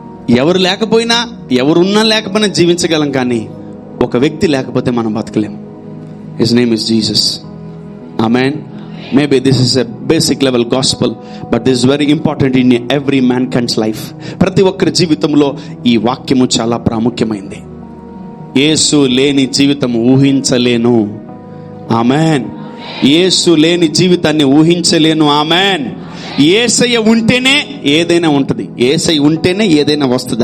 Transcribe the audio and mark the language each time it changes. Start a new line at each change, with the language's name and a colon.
Telugu: ఎవరు లేకపోయినా, ఎవరున్నా లేకపోయినా జీవించగలం, కానీ ఒక వ్యక్తి లేకపోతే మనం బతకలేం.
English: His name is Jesus. Amen. Maybe this is a basic level gospel, but this is very important in every mankind's life.
Telugu: ప్రతి ఒక్కరి జీవితంలో ఈ వాక్యము చాలా ప్రాముఖ్యమైంది. యేసు లేని జీవితం ఊహించలేను. ఆమేన్. యేసు లేని జీవితాన్ని ఊహించలేను. ఆమేన్. యేసయ్య ఉంటేనే ఏదైనా ఉంటుంది, యేసయ్య ఉంటేనే ఏదైనా వస్తుంది.